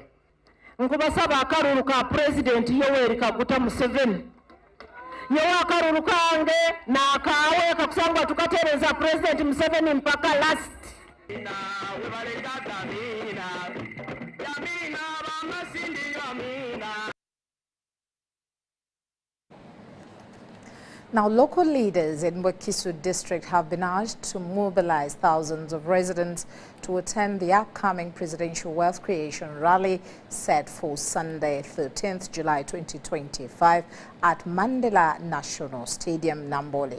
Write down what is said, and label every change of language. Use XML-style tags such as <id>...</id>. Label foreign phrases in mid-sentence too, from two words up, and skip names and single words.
<nyo>Nkubasaba akaruru ka</nyo> <en>President Yoweri Kaguta Museveni</en> <nyo>yewa akaruru kange na kawe kakusangwa tukatereza President Museveni mpaka last.</nyo> <en>Now, local leaders in Wakiso district have been asked to mobilize thousands of residents to attend the upcoming presidential wealth creation rally set for Sunday, 13th July 2025 at Mandela National Stadium, Nambole.</en>